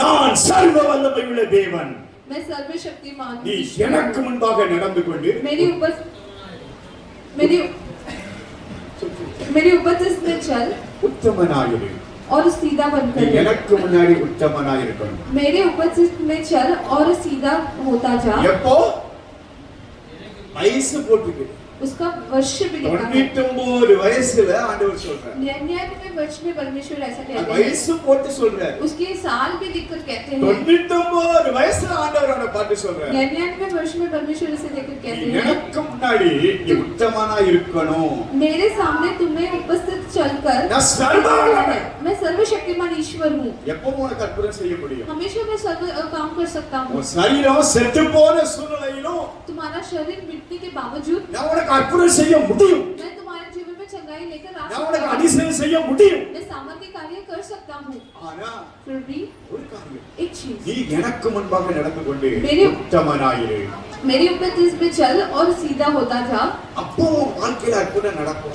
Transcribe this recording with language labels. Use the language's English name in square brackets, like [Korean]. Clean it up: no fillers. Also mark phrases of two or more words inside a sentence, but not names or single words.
[Tamil] நான் சர்வ வல்லமையுள்ள தேவன், [Hindi] मैं सर्वशक्तिमान [Tamil] நீ [Hindi] हूँ। [Tamil] எனக்கு முன்பாக நடந்து கொண்டு [Hindi] मेरी उपस्थिति में चल [Tamil] உத்தமனாயிரு. [Hindi] और सीधा [Tamil] நீ [Hindi] बनकर रह। [Tamil] எனக்கு முன்னாடி உத்தமனாயிருக்கணும். [Hindi] मेरे उपस्थिति में चल और सीधा होता जा। [Tamil] எப்போ வயசு போட்டுக்கு [Hindi] उसका वर्ष भी लिखा है। [Tamil] 99 வயசுல ஆண்டவர் சொல்றார். [Hindi] 99वें वर्ष में परमेश्वर ऐसा कहते हैं। [Tamil] வயசு போட்டு சொல்றார். [Hindi] उसके साल भी लिखकर कहते हैं। [Tamil] 99 வயசுல ஆண்டவர் அவனை பார்த்து சொல்றார். [Hindi] 99वें वर्ष में परमेश्वर ऐसे देखकर कहते हैं। [Tamil] எனக்கு முன்னாடி நீ உத்தமனாய் இருக்கணும். [Hindi] मेरे सामने तुम्हें उपस्थित चलकर [Tamil] நான் சர்வ வல்லமை. [Hindi] मैं सर्वशक्तिमान ईश्वर हूँ। [Tamil] எப்போ உனக்கு அற்புதம் செய்ய முடியும்? [Hindi] हमेशा मैं सर्व काम कर सकता हूँ। [Tamil] உன் சரீரம் செத்து போன சூழ்நிலையிலும் [Hindi] तुम्हारा शरीर मिटने के बावजूद [Tamil] நான் உனக்கு அற்புதம் செய்ய முடியும். [Hindi] मैं तुम्हारे जीवन में चंगाई लेकर आ [Tamil] நான் உனக்கு [Hindi] सकता हूँ। [Tamil] அதிசயம் செய்ய முடியும். [Hindi] मैं सामर्थ्य कार्य कर सकता हूँ। [Tamil] ஆனா [Hindi] फिर भी [Tamil] ஒரு காரியம், [Hindi] एक चीज, [Tamil] நீ எனக்கு முன்பாக நடந்து கொண்டு [Hindi] मेरे- [Tamil] உத்தமனாயிரு. [Hindi] मेरी उपस्थिति में चल और सीधा होता जा, [Tamil] அப்போ உன் வாழ்க்கையில அற்புதம் நடக்கும்.